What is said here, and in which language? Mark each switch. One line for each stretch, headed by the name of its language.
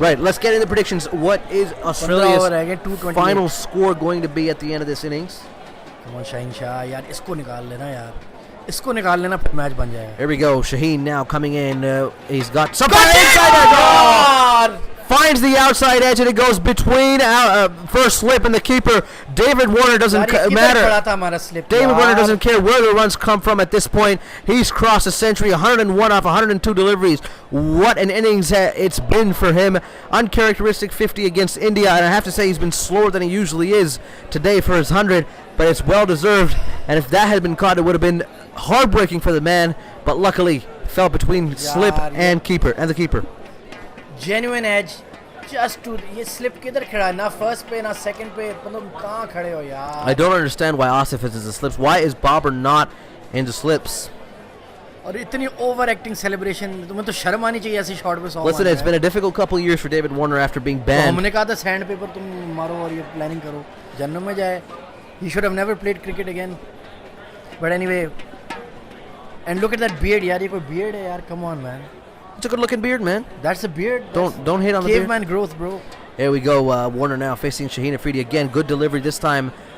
English: Right, let's get into predictions. What is 15 over Australia's
Hindi: रह गए, 228.
English: final score going to be at the end of this innings?
Hindi: Come on Shaheen Shah यार इसको निकाल लेना यार. इसको निकाल लेना फिर मैच बन जाएगा.
English: Here we go. Shaheen now coming in. He's got something inside the door. Finds the outside edge and it goes between first slip and the keeper. David Warner doesn't matter. David Warner doesn't care where the runs come from at this point. He's crossed a century, 101 off 102 deliveries. What an innings it's been for him. Uncharacteristic 50 against India, and I have to say he's been slower than he usually is today for his 100, but it's well deserved. And if that had been caught, it would have been heartbreaking for the man, but luckily fell between slip and the keeper. Genuine edge.
Hindi: Just to ये slip किधर खड़ा है ना first पे ना second पे तुम कहाँ खड़े हो यार.
English: I don't understand why Asif is in the slips. Why is Babar not in the slips?
Hindi: और इतनी overacting celebration तुम्हें तो शर्म आनी चाहिए ऐसी shot पे 100.
English: Listen, it's been a difficult couple of years for David Warner after being
Hindi: तो
English: banned.
Hindi: हमने कहा था sandpaper तुम मारो और ये planning करो जन्नत में जाए.
English: He should have never played cricket again. But anyway, and look at that beard यार ये कोई beard है यार. Come on man. It's a good looking beard, man. That's a beard. Don't hate on the beard. Caveman growth, bro. Here we go. Warner now facing Shaheen Afridi again. Good delivery this time.